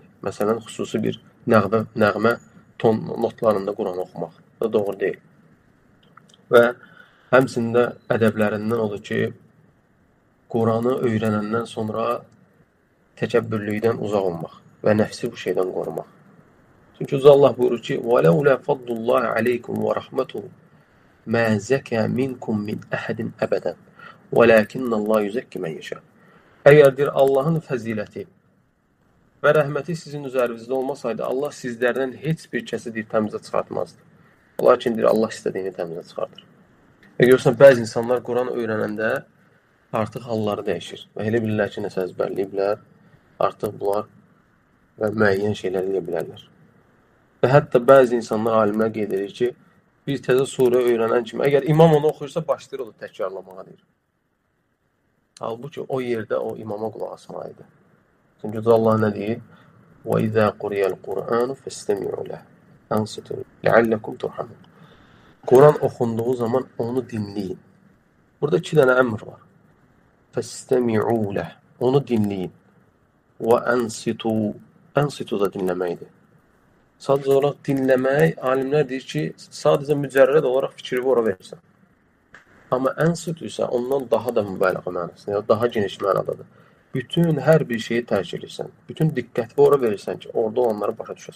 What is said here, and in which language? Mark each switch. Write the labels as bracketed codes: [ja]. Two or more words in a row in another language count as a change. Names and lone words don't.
[az] Məsələn, xüsusi bir nəğmə ton notlarında Quran oxumaq. Bu doğru deyil. Və həmçində ədəblərindən odur ki, Quranı öyrənəndən sonra təkəbbürlükdən uzaq olmaq və nəfsi bu şeydən qorumaq. Çünki Allah buyurur ki, [ar] وَلَوْلَا فَضْلُ اللّٰهِ عَلَيْكُمْ وَرَحْمَتُهُ مَا زَكَى مِنْكُمْ مِنْ أَحَدٍ أَبَدًا وَلَكِنَّ اللّٰهِ يُزَكِّ مَنْ يَشَاءُ. [az] Əgər deyir, Allahın fəziləti və rəhməti sizin üzərinizdə olmasaydı, Allah sizlərdən heç bir kəsi deyir, təmizə çıxartmazdı. Lakin deyir, Allah istədiyini təmizə çıxardır. Və görürsən, bəzi insanlar Quran öyrənəndə artıq halları dəyişir. Və elə bilirlər ki, nəsə əzbərləyiblər, artıq bunlar və müəyyən şeylər eləyə bilərlər. Və hətta bəzi insanlar, alimlər qeyd edir ki, bir təzə surə öyrənən kimi, əgər imam onu oxuyursa, başlayır onu təkrarlamağa deyir. Halbuki o yerdə o imama qulaq asmalıdır. Çünki Allah nə deyir? [ar] وَإِذَا قُرِيَ الْقُرْآنُ فَاسْتَمِعُوا لَهُ أَنصِتُوا لَعَلَّكُمْ تُرْحَمُونَ. [az] Quran oxunduğu zaman onu dinləyin. Burada iki dənə əmr var. [ar] فَاسْتَمِعُوا لَهُ. [az] Onu dinləyin. وَأَنصِتُوا. Ansitu da dinləməkdir. Sadəcə olaraq dinləmək, alimlər deyir ki, sadəcə mücərrəd olaraq fikri ora verirsən. Amma ansitu isə ondan daha da mübaliğə mənasında, ya daha geniş mənadadır. Bütün hər bir şeyi tərk edirsən. Bütün diqqəti ora verirsən ki, orada olanları başa düşəsən.